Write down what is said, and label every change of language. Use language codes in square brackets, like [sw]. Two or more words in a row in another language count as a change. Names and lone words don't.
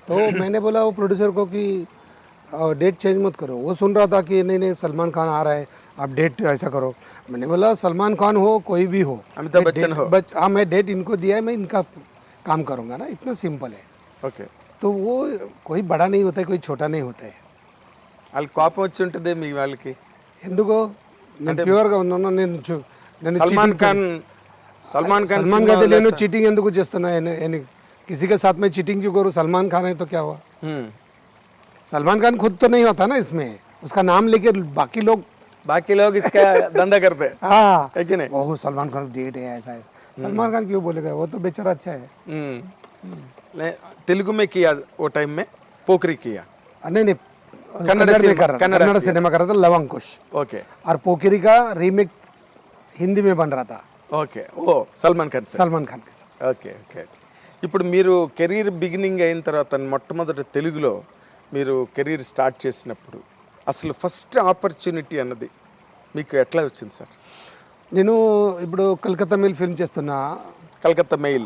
[hi] तो मैंने बोला वो प्रोड्यूसर को कि डेट चेंज मत करो. वो सुन रहा था कि नहीं नहीं सलमान खान आ रहा है, आप डेट ऐसा करो. मैंने बोला सलमान खान हो कोई भी हो, अमिताभ बच्चन हो, हाँ मैं डेट इनको दिया है, मैं इनका काम करूँगा ना, इतना सिंपल है. ओके. तो वो कोई बड़ा नहीं होता है, कोई छोटा नहीं होता है. [te] వాళ్ళకి కోపం వచ్చి ఉంటుంది మీ వాళ్ళకి? ఎందుకు నేను ప్యూర్గా ఉన్నాను. నేను సల్మాన్ ఖాన్ అయితే నేను చీటింగ్ ఎందుకు చేస్తున్నా? [hi] किसी के साथ में चीटिंग क्यों करूँ, सलमान खान है तो क्या हुआ। हम्म, सलमान खान खुद तो नहीं होता ना इसमें, उसका नाम लेके बाकी लोग बाकी लोग इसका धंधा करते हैं, हाँ है कि नहीं? ओह सलमान खान डेट है ऐसा है, सलमान खान क्यों बोलेगा, वो तो बेचारा अच्छा है। तेलुगु में किया वो टाइम में, पोखरी किया। नहीं नहीं कन्नड़ में सिनेमा- कर रहा था, कन्नड़ कन्नड़ सिनेमा कर रहा था, लव अंकुश, [te] ఓకే [hi] और पोखरी का रीमेक हिंदी में बन रहा था [te] ఓకే ఓ సల్మాన్ ఖాన్ సార్ [hi] सलमान खान के साथ। [te] ఓకే ఓకే ఇప్పుడు మీరు [en] career beginning [te] అయిన తర్వాత మొట్టమొదటి తెలుగులో మీరు [en] career start [te] చేసినప్పుడు అసలు [en] first opportunity [te] అన్నది మీకు ఎట్లా వచ్చింది సార్? నేను ఇప్పుడు కలకత్తా మెయిల్ ఫిల్మ్ చేస్తున్నా, కలకత్తా మెయిల్.